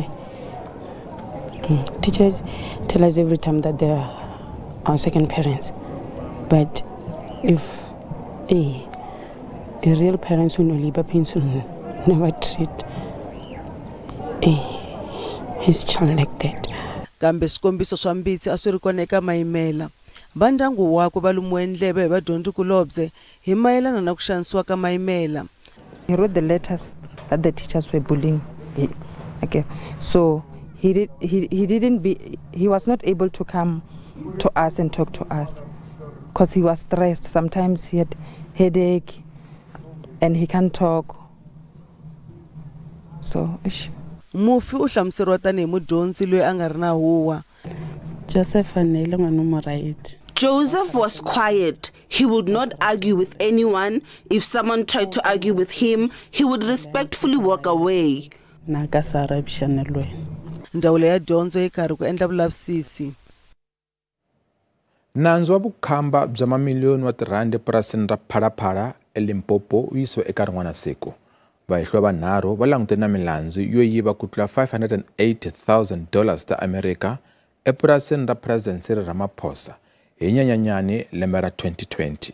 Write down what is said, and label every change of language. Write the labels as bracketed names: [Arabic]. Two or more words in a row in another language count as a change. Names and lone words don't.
[English] Teachers tell us every time that they are our second parents, but if a real parents who know labor pains will never treat his child like that. [Tsonga] Kambe swikombiso swa mbitsi a swi ri kona eka Maimela. Va ndyangu wakwe va lumiwe ndleve hi vadyondzikulobye hi mayelana na ku xanisiwa ka Maimela. [English] He wrote the letters that the teachers were bullying him. Okay, so he was not able to come to us and talk to us because he was stressed. Sometimes he had headache and he can't talk. So [Tsonga] mufi u hlamuseriwa tanihi mudyondzi loyi a nga ri na huwa. [English] Joseph was quiet. He would not argue with anyone. If someone tried to argue with him, he would respectfully walk away. [Tsonga] Ndzawulo ya dyondzo yi karhi ku endla vulavisisi. Nandzu wa vukhamba bya mamiliyoni wa tirhandi epurasini ra Phalaphala eLimpopo wu yisiwa eka rin'wana siku. Vahehliwa vanharhu va langutene na milandzu yo yiva ku tlula $580,000 ta Amerika epurasini ra President Cyril Ramaphosa hi Nyenyenyani lembe ra 2020.